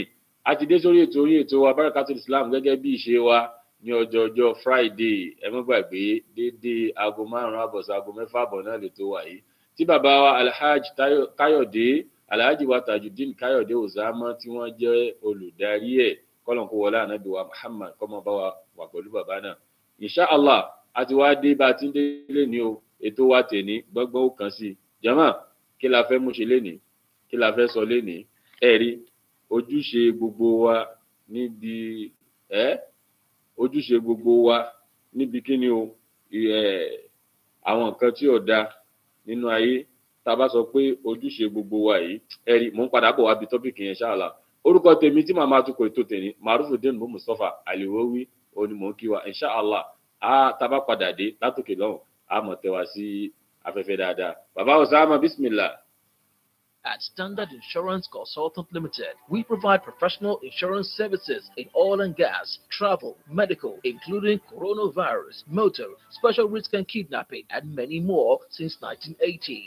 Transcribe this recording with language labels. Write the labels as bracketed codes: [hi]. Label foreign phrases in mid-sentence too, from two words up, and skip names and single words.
[yo] A ti dé sórí ètò wa Barakatul Islam gẹ́gẹ́ bí ìṣe wa ní ọjọ́ Friday. Ẹ má gbàgbé dédé aago 5:30 sí aago 6:00 náà lè tó wà yìí, tí bàbá wa Alhaji Káyọ̀dé, Alhaji wa Tajudeen Káyọ̀dé Osama tí wọ́n jẹ́ olùdarí ẹ̀. Kọ́lọ̀n kó wọlé Ànábì wa Muhammad kó máa bá wa wà pẹ̀lú bàbá náà. [ar] إن شاء الله [yo] a ti wá dé bá a ti ń délé ní o. Ètò wa tèní gbọ́ngbọ́n ó kàn sí. Jàmáà, kí la fẹ́ mú ṣe lénìí, kí la fẹ́ sọ lénìí? Ẹ̀rí ojúṣe gbogbo wa níbi ojúṣe gbogbo wa níbi kíni o, àwọn nǹkan tí ò da nínú ayé. Tá bá sọ pé ojúṣe gbogbo wa yìí, ẹ̀rí mò ń padà bọ̀ wá bí tọ́pìkì yẹn inshallah. Orúkọ tèmi tí màmá tukọ̀ ètò tèmi Marufudeen Mustapha Aliwowi òní mò ń kí wa inshallah. Tá bá padà dé látòkè lọ́hùn, a mọ̀ tẹ́ wa sí afẹ́fẹ́ dáadáa. Bàbá Osama, bismillah. [en] At Standard Insurance Consultant Limited, we provide professional insurance services in oil and gas, travel, medical, including coronavirus, motor, special risk and kidnapping, and many more since 1980.